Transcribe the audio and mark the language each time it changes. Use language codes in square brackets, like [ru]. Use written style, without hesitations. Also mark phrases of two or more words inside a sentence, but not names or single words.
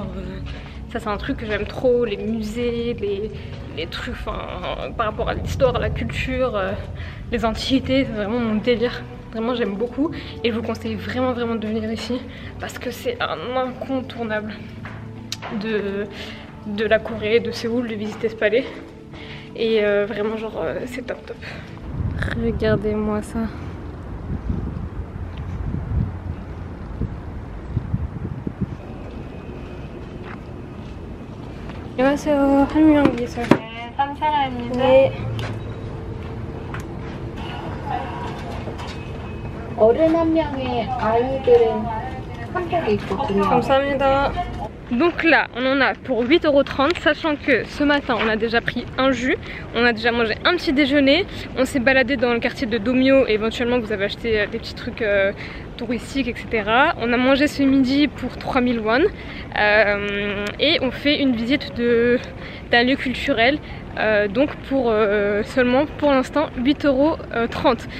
[fr] ça c'est un truc que j'aime trop, les musées, les trucs par rapport à l'histoire, à la culture, les antiquités, c'est vraiment mon délire. Vraiment j'aime beaucoup et je vous conseille vraiment de venir ici parce que c'est un incontournable de la Corée, de Séoul, de visiter ce palais. Et vraiment genre c'est top. Regardez-moi ça. [ko] 안녕하세요. 한명 기술. 네, 3사람입니다. 네. 어른 한 명에 아이들은 한복이 있거든요. 감사합니다. [fr] Donc là, on en a pour 8,30 €, sachant que ce matin, on a déjà pris un jus, on a déjà mangé un petit déjeuner, on s'est baladé dans le quartier de Domyo, et éventuellement vous avez acheté des petits trucs touristiques, etc. On a mangé ce midi pour 3000 won, et on fait une visite d'un lieu culturel, donc pour seulement pour l'instant 8,30 €.